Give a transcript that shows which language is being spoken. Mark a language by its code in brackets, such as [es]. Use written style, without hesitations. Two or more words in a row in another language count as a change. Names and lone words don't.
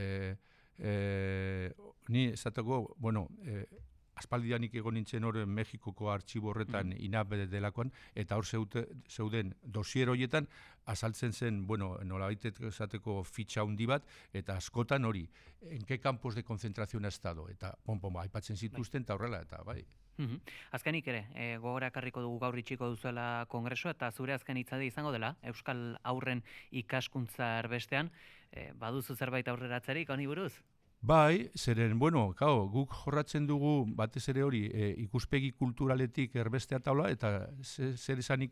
[eu] Ni esateko, aspaldianik egon nintzen hor Mexikoko artxibo horretan inabe delakoan, eta hor zeuden dosier horietan azaltzen zen, nolabait esateko fitxa handi bat, eta askotan hori, [es] en qué campos de concentración ha estado, [eu] eta aipatzen zituzten, eta horrela, eta bai. Azkenik ere, gogora ekarriko dugu gaur itxiko duzuela kongreso, eta zure azken hitzaldia izango dela, Euskal Haurren ikaskuntza erbestean, baduzu zerbait aurreratzerik honi buruz? Bai, zeren, guk jorratzen dugu batez ere hori ikuspegi kulturaletik erbestea taula, eta zer esanik